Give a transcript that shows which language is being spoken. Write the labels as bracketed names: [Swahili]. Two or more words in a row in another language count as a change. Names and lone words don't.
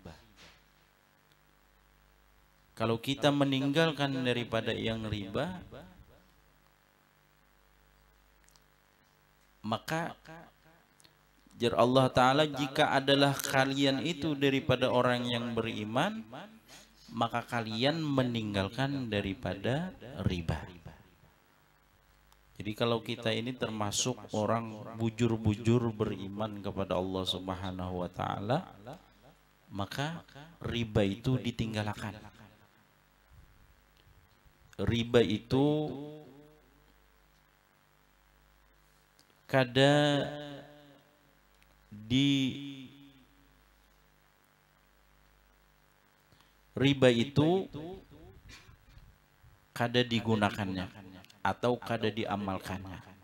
[Indonesian] Kalau kita meninggalkan daripada yang riba, maka jar Allah Ta'ala, jika adalah kalian itu daripada orang yang beriman, maka kalian meninggalkan daripada riba. Jadi kalau kita ini termasuk orang bujur-bujur beriman kepada Allah [Arabic] Subhanahu wa Ta'ala, [Indonesian] maka riba itu ditinggalkan. Riba itu kada digunakannya atau kada diamalkannya.